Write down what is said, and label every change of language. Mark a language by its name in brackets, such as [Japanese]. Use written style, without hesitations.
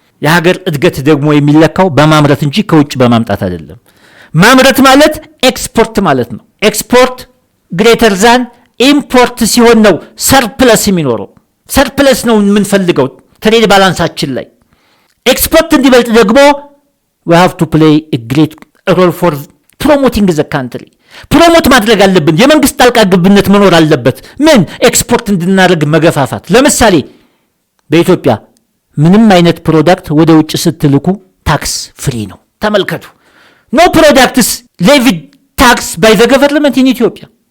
[Amharic] የሀገር እድገት ደግሞ የሚለካው በማምረት እንጂ ከውጭ በማምጣት አይደለም። ማምረት ማለት ኤክስፖርት ማለት ነው። [English] ኤክስፖርት ግሬተር ዛን ኢምፖርት [Amharic] ሲሆን ነው ሰርፕለስ የሚኖረው። ሰርፕለስ ነው የምንፈልገው ትሬድ ባላንሳችን ላይ። ኤክስፖርት እንዲበልጥ ደግሞ [English] we have to play a great role for promoting the country. [Amharic] ፕሮሞት ማድረግ አለብን። የመንግስት ጣልቃ ገብነት መኖር አለበት። ምን ኤክስፖርት እንድናደርግ መገፋፋት። ለምሳሌ በኢትዮጵያ ምንም አይነት ፕሮዳክት ወደ ውጭ ስትልኩ ታክስ ፍሪ ነው። ተመልከቱ። [English] no products levied tax by the government in Ethiopia.